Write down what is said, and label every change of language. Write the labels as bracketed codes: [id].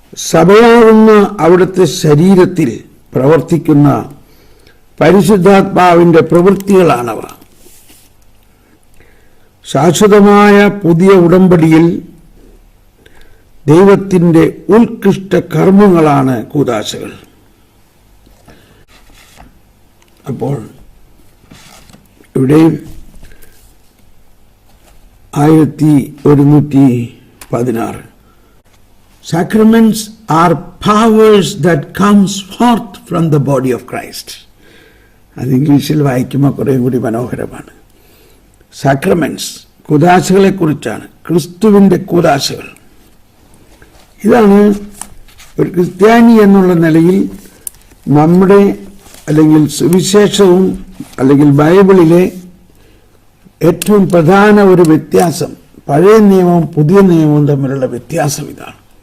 [ml] സഭയാകുന്ന അവിടുത്തെ ശരീരത്തിൽ പ്രവർത്തിക്കുന്ന പരിശുദ്ധാത്മാവിൻ്റെ പ്രവൃത്തികളാണവ. ശാശ്വതമായ പുതിയ ഉടമ്പടിയിൽ ദൈവത്തിൻ്റെ ഉത്കൃഷ്ട കർമ്മങ്ങളാണ് കൂദാശകൾ. അപ്പോൾ ഇവിടെ 1116 [en] Sacraments are powers that comes forth from the body of Christ. [ml] അത് ഇംഗ്ലീഷിൽ വായിക്കുമ്പോൾ കുറേ കൂടി മനോഹരമാണ്. സാക്രമെന്റ്സ്, കൂദാശകളെ കുറിച്ചാണ്. ക്രിസ്തുവിൻ്റെ കൂദാശകൾ. ഇതാണ് ഒരു ക്രിസ്ത്യാനി എന്നുള്ള നിലയിൽ നമ്മുടെ അല്ലെങ്കിൽ സുവിശേഷവും അല്ലെങ്കിൽ ബൈബിളിലെ ഏറ്റവും പ്രധാന ഒരു വ്യത്യാസം, പഴയ നിയമവും പുതിയ നിയമവും തമ്മിലുള്ള വ്യത്യാസം ഇതാണ്.